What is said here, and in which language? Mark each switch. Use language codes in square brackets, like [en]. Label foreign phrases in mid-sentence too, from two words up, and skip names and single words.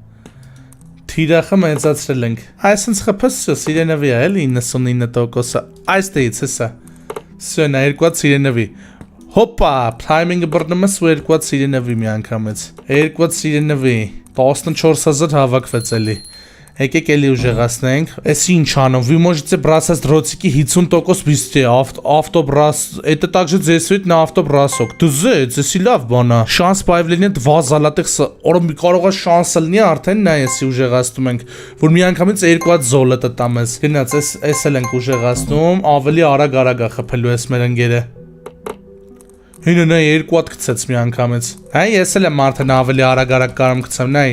[hy] Թիրախը մեծացրել ենք։ Այսինքն խփսը սիրենավի է, էլի 99%-ը։ Այստեղից հեսա։ Սա նա երկու սիրենավի։ Հոպա, timing-ը բռնում ես ու երկու սիրենավի մի անգամից։ Երկու սիրենավի 14000 հավաքվեց էլի։ Եկեք էլի ուժեղացնենք։ Էս ինչ անում։ [ru] Вы можете бросать дротики 50% быстрее. Автоброс. Это также действует на автобросок. [hy] Դուզեց, էսի լավ բան է։ [ru] Шанс появления 2 золотых, [hy] օրը կարող է շանսը լինի արդեն նա էսի ուժեղացնում ենք, որ մի անգամից 2 հատ զոլոտը տամ ես։ Գնաց, էս էլ ենք ուժեղացնում, ավելի արագ է խփելու էս մեր ընկերը։ Հինը նա 2 հատ գցեց մի անգամից։ Հա, ես էլ եմ արդեն ավելի արագ կարամ գցեմ, նայ։